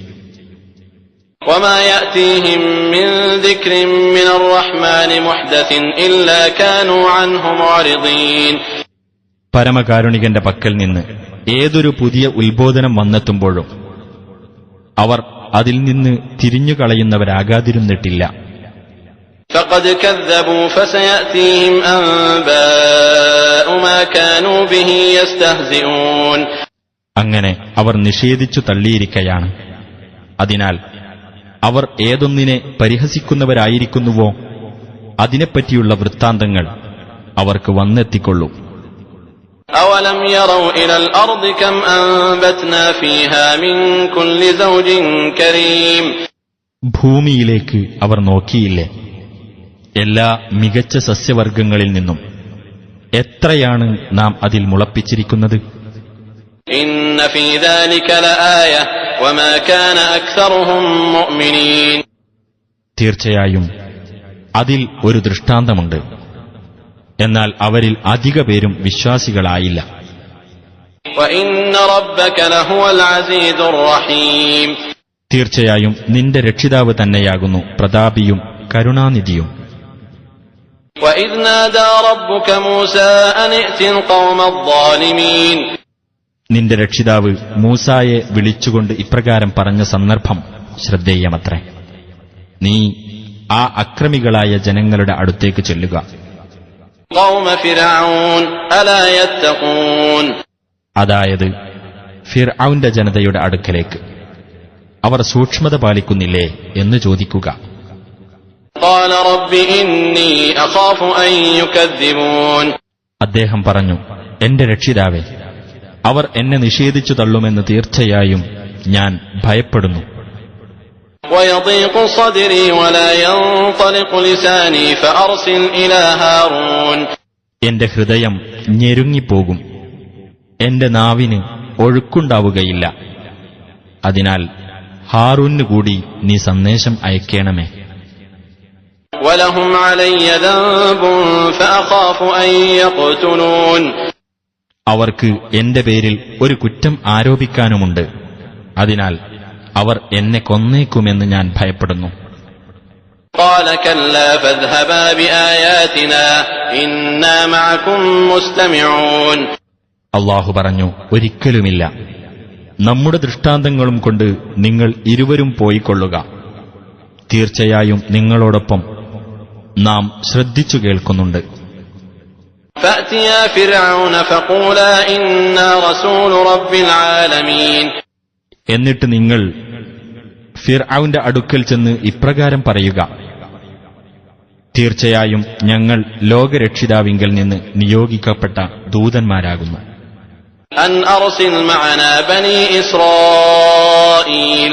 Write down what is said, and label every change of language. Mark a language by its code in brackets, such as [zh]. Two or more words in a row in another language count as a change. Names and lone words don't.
[ar] وما يأتيهم من ذكر من الرحمن محدث إلا كانوا عنه معرضين. [ml] പരമകാരുണികന്റെ പക്കൽ നിന്ന് ഏതൊരു പുതിയ ഉത്ബോധനം വന്നെത്തുമ്പോഴും അവർ അതിൽ നിന്ന് തിരിഞ്ഞുകളയുന്നവരാകാതിരുന്നിട്ടില്ല. [ar] فقد كذبوا فسيأتيهم أنباء ما كانوا به يستهزئون. [ml] അങ്ങനെ അവർ നിഷേധിച്ചു തള്ളിയിരിക്കയാണ്. അതിനാൽ അവർ ഏതൊന്നിനെ പരിഹസിക്കുന്നവരായിരിക്കുന്നുവോ അതിനെപ്പറ്റിയുള്ള വൃത്താന്തങ്ങൾ അവർക്ക് വന്നെത്തിക്കൊള്ളും. [ar] أولم يروا إلى الأرض كم أنبتنا فيها من كل زوج كريم. [ml] ഭൂമിയിലേക്ക് അവർ നോക്കിയില്ലേ? എല്ലാ മികച്ച സസ്യവർഗങ്ങളിൽ നിന്നും എത്രയാണ് നാം അതിൽ മുളപ്പിച്ചിരിക്കുന്നത്. [ar] إن في ذلك لآية وما كان أكثرهم مؤمنين. [ml] തീർച്ചയായും അതിൽ ഒരു ദൃഷ്ടാന്തമുണ്ട്, എന്നാൽ അവരിൽ അധിക പേരും വിശ്വാസികളായില്ല. [ar] وإن ربك لهو العزيز الرحيم. [ml] തീർച്ചയായും നിന്റെ രക്ഷിതാവ് തന്നെയാകുന്നു പ്രതാപിയും കരുണാനിധിയും. [ar] وَإِذْ نَادَى رَبُّكَ مُوسَىٰ أَنِ ائْتِ الْقَوْمَ الظَّالِمِينَ. [ml] നിന്റെ രക്ഷിതാവ് മൂസായെ വിളിച്ചുകൊണ്ട് ഇപ്രകാരം പറഞ്ഞ സന്ദർഭം ശ്രദ്ധേയമത്രേ. നീ ആ അക്രമികളായ ജനങ്ങളുടെ അടുത്തേക്ക് ചെല്ലുക. [ar] قَوْمَ فِرْعَوْنَ أَلَا يَتَّقُونَ. [ml] അതായത് ഫിർഔന്റെ ജനതയുടെ അടുക്കലേക്ക്. അവർ സൂക്ഷ്മത പാലിക്കുന്നില്ലേ എന്ന് ചോദിക്കുക. [ar] قَالَ رَبِّ إِنِّي أَخَافُ أَن يُكَذِّبُونِ. [ml] അദ്ദേഹം പറഞ്ഞു, എന്റെ രക്ഷിതാവേ, അവർ എന്നെ നിഷേധിച്ചു തള്ളുമെന്ന് തീർച്ചയായും ഞാൻ ഭയപ്പെടുന്നു. [ar] وَيَضِيقُ صَدْرِي وَلَا يَنطَلِقُ لِسَانِي فَأَرْسِلْ إِلَىٰ هَارُونَ. [ml] എന്റെ ഹൃദയം ഞെരുങ്ങിപ്പോകും, എന്റെ നാവിന് ഒഴുക്കുണ്ടാവുകയില്ല. അതിനാൽ ഹാറൂന് കൂടി നീ സന്ദേശം അയക്കേണമേ. [ar] وَلَهُمْ عَلَيَّ ذَنبٌ فَأَخَافُ أَن يَقْتُلُونِ. [ml] അവർക്ക് എന്റെ പേരിൽ ഒരു കുറ്റം ആരോപിക്കാനുമുണ്ട്. അതിനാൽ അവർ എന്നെ കൊന്നേക്കുമെന്ന് ഞാൻ ഭയപ്പെടുന്നു. [ar] قَالَ كَلَّا فَاذْهَبَا بِآيَاتِنَا إِنَّا مَعَكُمْ مُسْتَمِعُونَ. [ml] അല്ലാഹു പറഞ്ഞു, ഒരിക്കലുമില്ല. നമ്മുടെ ദൃഷ്ടാന്തങ്ങളും കൊണ്ട് നിങ്ങൾ ഇരുവരും പോയിക്കൊള്ളുക. തീർച്ചയായും നിങ്ങളോടൊപ്പം നാം ശ്രദ്ധിച്ചു കേൾക്കുന്നുണ്ട്. [ar] فَأْتِيَا فِرْعَوْنَ فَقُولَا إِنَّا رَسُولُ رَبِّ الْعَالَمِينَ. [ml] എന്നിട്ട് നിങ്ങൾ ഫിർഔന്റെ അടുക്കൽ ചെന്ന് ഇപ്രകാരം പറയുക, തീർച്ചയായും ഞങ്ങൾ ലോകരക്ഷിതാവിങ്കൽ നിന്ന് നിയോഗിക്കപ്പെട്ട ദൂതന്മാരാകുന്നു. [ar] أَنْ أَرْسِلْ مَعَنَا بَنِي إِسْرَائِيلَ.